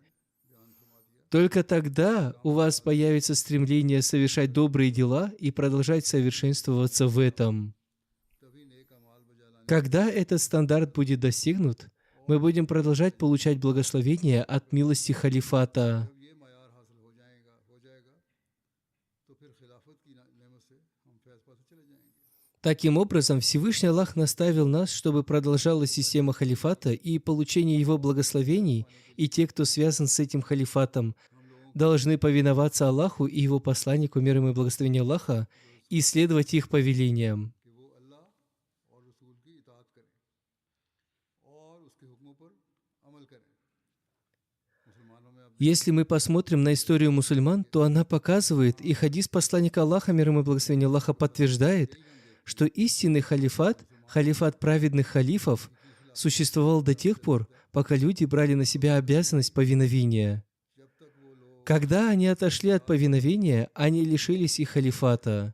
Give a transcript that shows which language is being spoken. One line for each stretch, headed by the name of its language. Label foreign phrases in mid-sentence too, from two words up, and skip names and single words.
Russian: Только тогда у вас появится стремление совершать добрые дела и продолжать совершенствоваться в этом. Когда этот стандарт будет достигнут, мы будем продолжать получать благословения от милости халифата.
Urdu: یہ معیار حاصل ہو جائے گا تو پھر خلافت کی نعمت سے ہم فیض پاتے چلے جائیں گے.
Russian: Таким образом, Всевышний Аллах наставил нас, чтобы продолжалась система халифата и получение его благословений, и те, кто связан с этим халифатом, должны повиноваться Аллаху и его посланнику, мир ему и благословение Аллаха, и следовать их повелениям.
Urdu: کہ وہ اللہ اور رسول کی اطاعت کریں اور اس کے حکموں پر عمل کریں. مسلمانوں میں اب
Russian: Если мы посмотрим на историю мусульман, то она показывает, и хадис посланника Аллаха, мир ему и благословение Аллаха, подтверждает, что истинный халифат, халифат праведных халифов, существовал до тех пор, пока люди брали на себя обязанность повиновения. Когда они отошли от повиновения, они лишились их халифата.